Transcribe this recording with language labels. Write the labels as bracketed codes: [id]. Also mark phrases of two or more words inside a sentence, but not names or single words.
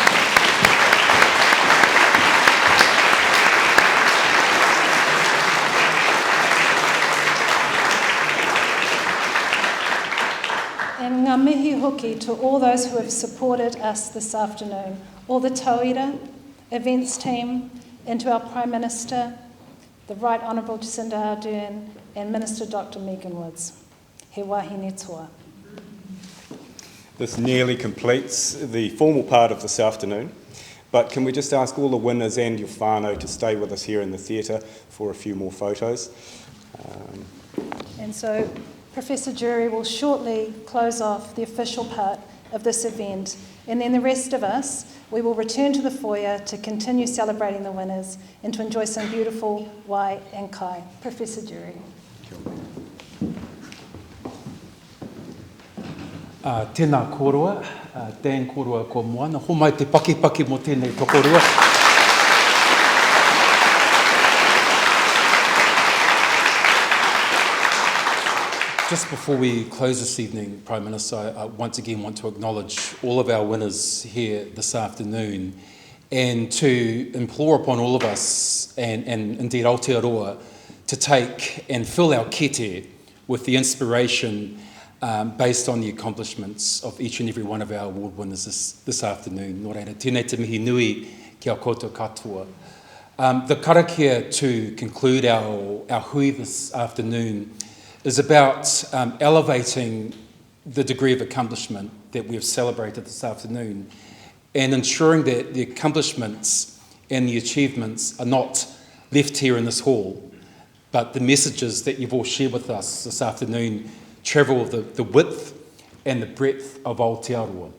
[en] And [mi] ngā mihi hoki [en] to all those who have supported us this afternoon, all the tauira, events team, and to our Prime Minister, the Right Honourable Jacinda Ardern, and Minister Dr. Megan Woods. [mi] He wahine toa. [en] This nearly completes the formal part of this afternoon, but can we just ask all the winners and your whānau to stay with us here in the theatre for a few more photos. And so Professor Jury will shortly close off the official part of this event, and then the rest of us, we will return to the foyer to continue celebrating the winners and to enjoy some beautiful wai and kai. Professor Jury. [mi] Tēnā kōrua, Dan kōrua ko moana, ho mai te paki mo tēnei tokorua. [en] Just before we close this evening, Prime Minister, I once again want to acknowledge all of our winners here this afternoon and to implore upon all of us, and indeed Aotearoa, to take and fill our kete with the inspiration based on the accomplishments of each and every one of our award winners this afternoon. [mi] Nō reira, tēnei te mihi nui ki a koutou katoa. [en] The karakia to conclude our hui this afternoon is about elevating the degree of accomplishment that we have celebrated this afternoon and ensuring that the accomplishments and the achievements are not left here in this hall, but the messages that you've all shared with us this afternoon travel the width and the breadth of Aotearoa.